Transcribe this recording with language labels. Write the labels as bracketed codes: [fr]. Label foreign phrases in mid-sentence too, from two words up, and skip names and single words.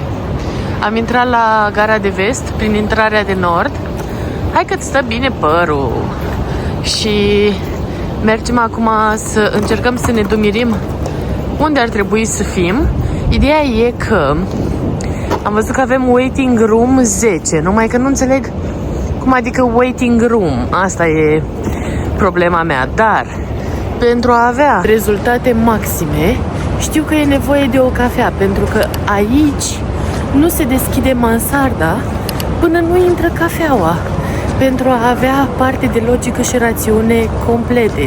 [ro] Am intrat la gara de vest prin intrarea de nord. Hai că-ți stă bine părul. Și mergem acum să încercăm să ne dumirim unde ar trebui să fim. Ideea e că am văzut că avem [en] waiting room [ro] 10, numai că nu înțeleg cum adică [en] waiting room. [ro] Asta e problema mea. Dar pentru a avea rezultate maxime, știu că e nevoie de o cafea, pentru că aici nu se deschide mansarda până nu intră cafeaua, pentru a avea parte de logică și rațiune complete.